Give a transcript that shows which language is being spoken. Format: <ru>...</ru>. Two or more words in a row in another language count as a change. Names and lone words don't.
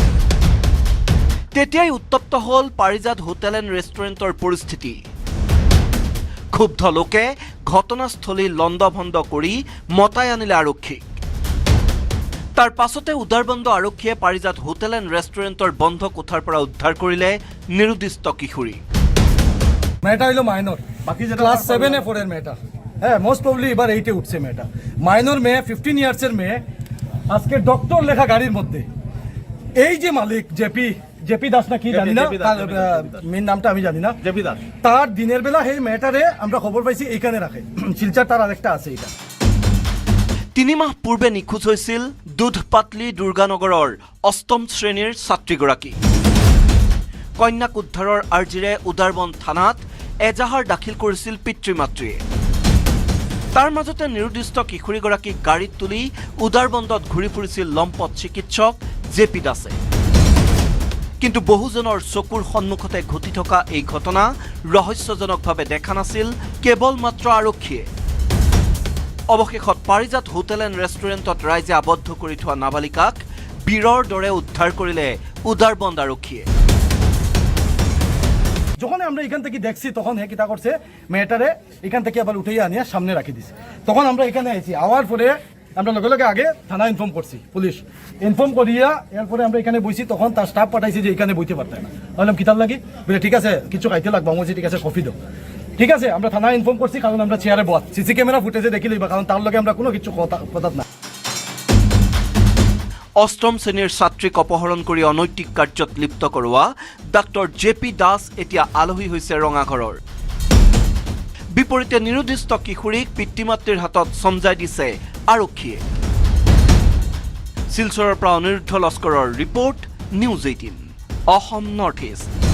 <as>তেতিয়াই উত্তপ্ত হ'ল পাৰিজাত হোটেল এণ্ড ৰেষ্টুৰেণ্টৰ পৰিস্থিতি। ক্ষুব্ধ লোকে ঘটনাস্থলী লণ্ডভণ্ড কৰি মতাই আনিলে আৰক্ষীক। তাৰ পাছতে উদাৰবন্দ আৰক্ষীয়ে পাৰিজাত হোটেল এণ্ড ৰেষ্টুৰেণ্টৰ বন্ধ কোঠাৰ পৰা উদ্ধাৰ কৰিলে নিৰুদ্দিষ্ট কিশোৰী।</as> <bn>মেয়েটা হলো মাইনর, বাকি যেটা ক্লাস 7 এ 4 এর মেয়েটা, হ্যাঁ</bn> <en>most probably</en> <bn>এবার 8 এ উঠছে মেয়েটা। মাইনর মেয়ে 15 ইয়ার্সের মেয়ে, আজকে ডক্টর লেখা গাড়ির মধ্যে এই যে মালিক জেপি দাস না কি জানি না, মেন নামটা আমি জানি না, জেপি দাস, তার দিনের বেলা এই মেয়েটারে আমরা খবর পাইছি এইখানে রাখে, শিলচর তার আরেকটা আছে। এটা</bn> <as>3 মাহ পূৰ্বে নিখোজ হৈছিল দুধপাতলি দুৰ্গানগৰৰ 8ম শ্ৰেণীৰ ছাত্ৰীগৰাকী। কন্যাক উদ্ধাৰৰ আৰ্জিৰে উদাৰবন থানাত এজাহাৰ দাখিল কৰিছিল পিতৃ মাতৃয়ে। তাৰ মাজতে নিৰুদ্দিষ্ট কিশোৰীগৰাকীক গাড়ীত তুলি উদাৰবন্দত ঘূৰি ফুৰিছিল লম্পট চিকিৎসক জেপি দাসে। কিন্তু বহুজনৰ চকুৰ সন্মুখতে ঘটি থকা এই ঘটনা ৰহস্যজনকভাৱে দেখা নাছিল কেৱল মাত্ৰ আৰক্ষীয়ে। অৱশেষত পাৰিজাত হোটেল এণ্ড ৰেষ্টুৰেণ্টত ৰাইজে আবদ্ধ কৰি থোৱা নাবালিকাক বীৰৰ দৰে উদ্ধাৰ কৰিলে উদাৰবন্দ আৰক্ষীয়ে।</as> <bn>যখন আমরা এখান থেকে দেখছি তখন হে কিতা করছে মেয়েটারে এখান থেকে আবার উঠাইয়া আনিয়া সামনে রাখি দিছে। তখন আমরা এখানে আইছি, আওয়ার পরে আমরা লগে লগে আগে থানা ইনফর্ম করছি,</bn> <en>police inform</en> <bn>করিয়া এরপরে আমরা এখানে বইছি। তখন তার স্টাফ পাঠাইছি যে এখানে বইতে পারতাম না। বললাম কিতাব লাগি, বলে ঠিক আছে কিছু খাইতে লাগবো। আমি ঠিক আছে কফি দাও। ঠিক আছে আমরা থানা ইনফর্ম করছি, কারণ আমরা চেয়ারে বস</bn> <en>CC camera footage</en> <bn>দেখি লইবা, কারণ তার লগে আমরা কোনো কিছু কথা না।</bn> <as>অষ্টম শ্ৰেণীৰ ছাত্ৰীক অপহৰণ কৰি অনৈতিক কাৰ্যত লিপ্ত কৰোৱা ডাক্তৰ জেপি দাস এতিয়া আলহী হৈছে ৰঙাঘৰৰ। বিপৰীতে নিৰুদ্দিষ্ট কিশোৰীক পিতৃ মাতৃৰ হাতত চমজাই দিছে আৰক্ষীয়ে। শিলচৰৰ পৰা অনিৰুদ্ধ লস্কৰৰ ৰিপৰ্ট, নিউজ 18 অসম নৰ্থ ইষ্ট।</as>